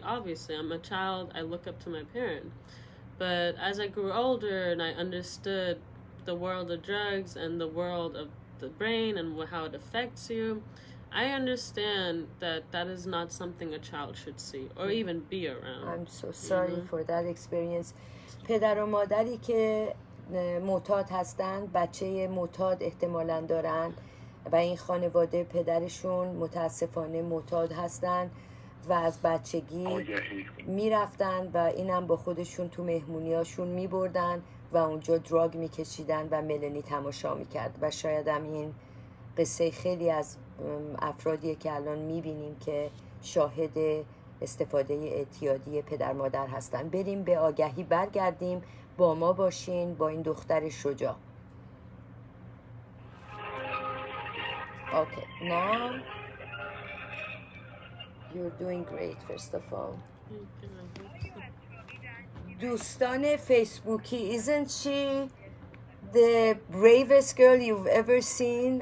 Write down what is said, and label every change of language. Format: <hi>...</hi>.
<en>Obviously, I'm a child. I look up to my parent. But as I grew older and I understood the world of drugs and the world of the brain and how it affects you, I understand that that is not something a child should see or even be around. I'm so sorry for that experience.</en> <fa>پدر و مادری که معتاد هستند، بچه معتاد احتمالاً دارن و این خانواده پدرشون متاسفانه معتاد هستند و از بچگی میرفتن و اینم با خودشون تو مهمونیاشون میبردن و اونجا دراگ میکشیدن و ملنی تماشا میکرد و شاید هم این قصه خیلی از افرادیه که الان میبینیم که شاهد استفاده اعتیادی پدر مادر هستن. بریم به آگهی برگردیم، با ما باشین با این دختر شجاع.</fa> <en>Okay, now you're doing great first of all.</en> <fa>دوستان فیسبوکی,</fa> <en>isn't she the bravest girl you've ever seen?</en>